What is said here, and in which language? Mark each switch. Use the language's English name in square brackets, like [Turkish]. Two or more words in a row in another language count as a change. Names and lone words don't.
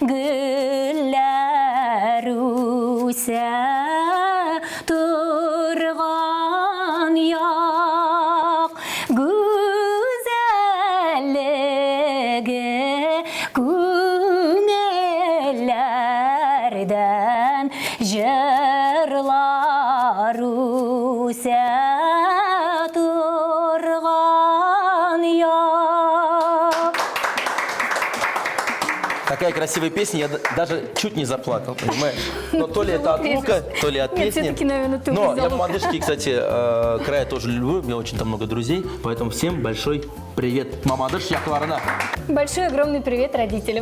[Tatar] güller üse turgan yak güzelliği günellerden jırlar üse turgan yak. [Russian] Такая красивая песня, я даже чуть не заплакал, понимаешь? Но то ли это от лука, то ли от Нет, песни. все-таки, наверное, ты Но из-за я в лука. Мамадышский, кстати, край тоже люблю, у меня очень там много друзей, поэтому всем большой привет. [Tatar] Мамадыш, Якларана. [Russian] Большой огромный привет родителям.